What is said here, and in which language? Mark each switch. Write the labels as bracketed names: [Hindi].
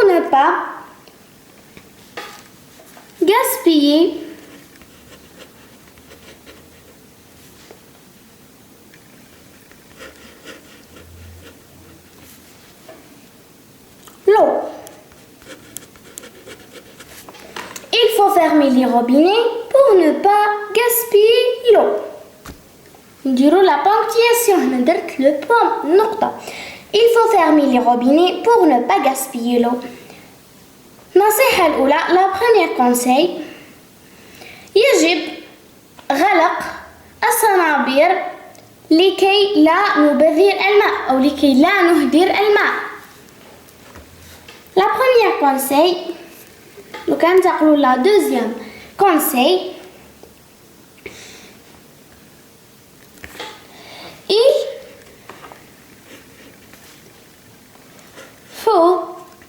[French] pas gaspiller l'eau. Il faut fermer les robinets pour ne pas gaspiller l'eau. نديروا la ponctuation. [Arabic] هنا درت [French] le point [Arabic] نقطة. [French] Il faut fermer les robinets pour ne pas gaspiller l'eau. [Arabic] النصيحة الأولى [French] la première conseil [Arabic] يجب غلق الصنابير لكي لا نبذر الماء أو لكي لا نهدر الماء. [French] La première conseil [Arabic] لو كان تقولوا [French] la deuxième conseil il faut